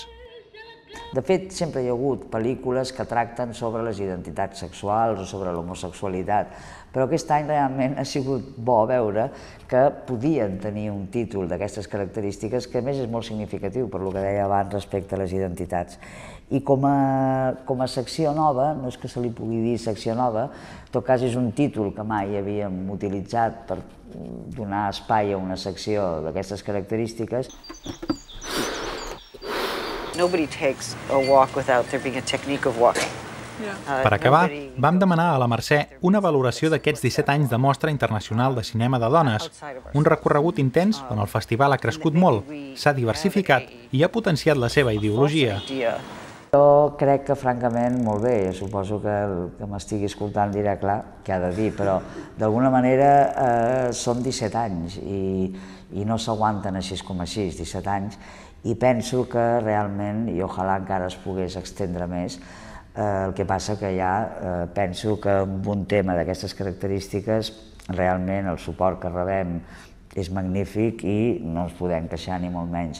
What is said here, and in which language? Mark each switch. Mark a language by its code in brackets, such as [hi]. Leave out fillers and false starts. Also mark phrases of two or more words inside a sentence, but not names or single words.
[ca] De fet, sempre hi ha hagut pel·lícules que tracten sobre les identitats sexuals o sobre l'homosexualitat, però aquest any realment ha sigut bo veure que podien tenir un títol d'aquestes característiques que a més és molt significatiu per lo que deia abans respecte a les identitats. I com a secció nova, no és que se li pugui dir secció nova, en tot cas és un títol que mai havíem utilitzat per donar espai a una secció d'aquestes característiques. [en] Nobody takes a walk without there being a technique of walking. [ca] Per acabar, vam demanar a la Mercè una valoració d'aquests 17 anys de Mostra Internacional de Cinema de Dones, un recorregut intens on el festival ha crescut molt, s'ha diversificat i ha potenciat la seva ideologia. Jo crec que, francament, molt bé. Suposo que el que m'estigui escoltant dirà, clar, què ha de dir, però d'alguna manera són 17 anys i no s'aguanten així com així, 17 anys, i penso que realment, i ojalà encara es pogués extendre més, el que passa que ja penso que amb un tema d'aquestes característiques realment el suport que rebem és magnífic i no ens podem queixar ni molt menys.